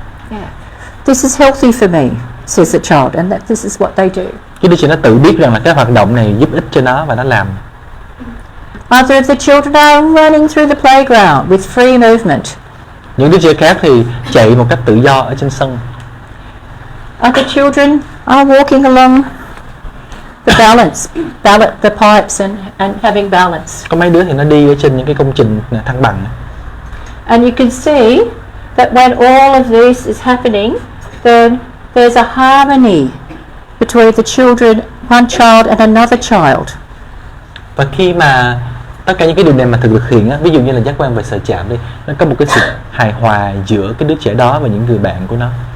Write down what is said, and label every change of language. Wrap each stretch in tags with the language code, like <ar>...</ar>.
<en>Yeah. This is healthy for me, says the child, and this is what they do.</en> <vi>Cái đứa trẻ nó tự biết rằng là cái hoạt động này giúp ích cho nó và nó làm.</vi> <en>Other of the children are running through the playground with free movement.</en> <vi>Những đứa trẻ khác thì chạy một cách tự do ở trên sân.</vi> <en>Other children are walking along the the pipes and having balance.</en> <vi>Có mấy đứa thì nó đi ở trên những cái công trình thăng bằng.</vi> <en>And you can see that when all of this is happening, then there's a harmony between the children, one child and another child.</en> <vi>Và khi mà tất cả những cái điều này mà thực hiện á, ví dụ như là giác quan về sờ chạm đi, nó có một cái sự hài hòa giữa cái đứa trẻ đó và những người bạn của nó.</vi>